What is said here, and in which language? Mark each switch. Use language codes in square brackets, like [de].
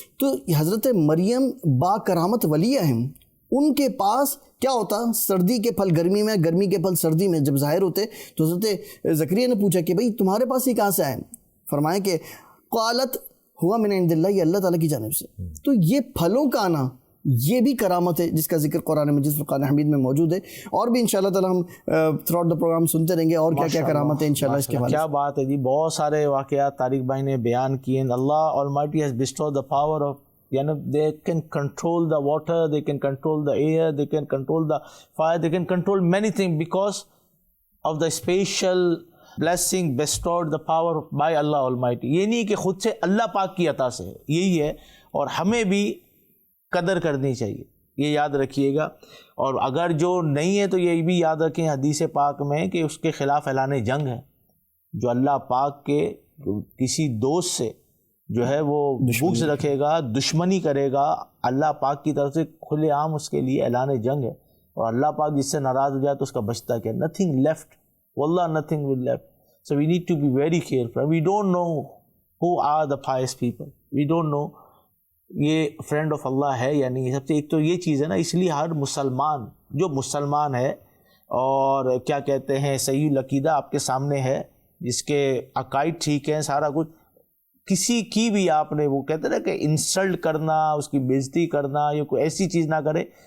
[ur] تو حضرت مریم با کرامت ولیہ ہیں, ان کے پاس کیا ہوتا, سردی کے پھل گرمی میں, گرمی کے پھل سردی میں جب ظاہر ہوتے, تو حضرت زکریا نے پوچھا کہ بھئی تمہارے پاس یہ کہاں سے آئے؟ فرمایا کہ [ar] قالت ہوا من عند اللہ, [ur] یہ اللہ تعالیٰ کی جانب سے. تو یہ پھلوں کا آنا یہ بھی کرامت ہے جس کا ذکر قرآن مجید فرقان حمید میں موجود ہے. اور بھی انشاءاللہ تعالیٰ ہم [en] throughout the programme [ur] سنتے رہیں گے اور کیا کیا کرامت ہے انشاءاللہ اس کے حوالے سے. کیا بات ہے جی, بہت سارے واقعات طارق بھائی نے بیان کیے. [en] اللہ Almighty has bestowed the power of, they can control the water, they can control the air, they can control the fire, they can control many things because of the special blessing bestowed the power by Allah Almighty. [ur] یہ نہیں کہ خود سے, اللہ پاک کی عطا سے, یہی ہے. اور ہمیں بھی قدر کرنی چاہیے, یہ یاد رکھیے گا. اور اگر جو نہیں ہے تو یہ بھی یاد رکھیں حدیث پاک میں کہ اس کے خلاف اعلان جنگ ہے. جو اللہ پاک کے کسی دوست سے جو ہے وہ بغض رکھے گا, دشمنی کرے گا, اللہ پاک کی طرف سے کھلے عام اس کے لیے اعلان جنگ ہے. اور اللہ پاک جس سے ناراض ہو جائے تو اس کا بچتا کیا؟ [en] nothing left. واللہ nothing will left. So we need to be very careful. We don't know who are the pious people. We don't know [ur] یہ فرینڈ آف اللہ ہے یا نہیں. سب سے ایک تو یہ چیز ہے نا, اس لیے ہر مسلمان جو مسلمان ہے اور کیا کہتے ہیں صحیح العقیدہ آپ کے سامنے ہے, جس کے عقائد ٹھیک ہیں سارا کچھ, کسی کی بھی آپ نے وہ کہتے ہیں نا کہ انسلٹ کرنا, اس کی بےزتی کرنا یا کوئی ایسی چیز نہ کرے.